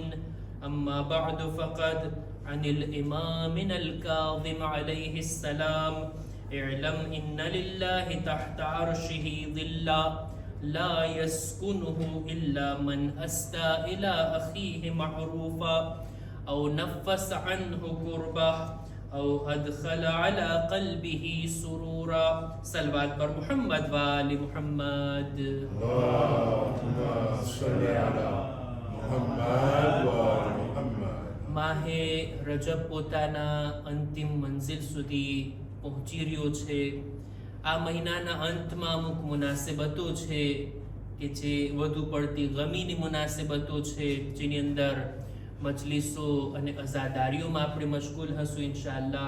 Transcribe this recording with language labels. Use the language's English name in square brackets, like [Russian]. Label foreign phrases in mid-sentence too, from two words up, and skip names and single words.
[Arabic] أما بعد فقد عن الإمام الكاظم عليه السلام اعلم إن لله تحت عرشه ظلا لا يسكنه إلا من أسدى إلى أخيه معروفا أو نفس عنه كربة أو أدخل على قلبه سرورا. صلوات پر محمد وآل محمد. اللهم صل على محمد وآل محمد. [Gujarati] માહે રજબ પોતાના અંતિમ મંઝિલ સુધી પહોંચી રહ્યો છે. આ મહિનાના અંતમાં અમુક મુનાસિબતો છે કે જે વધુ પડતી ગમીની મુનાસિબતો છે, જેની અંદર મજલિસો અને અઝાદારીઓમાં આપણે મશગુલ હશું ઇન્શાઅલ્લાહ.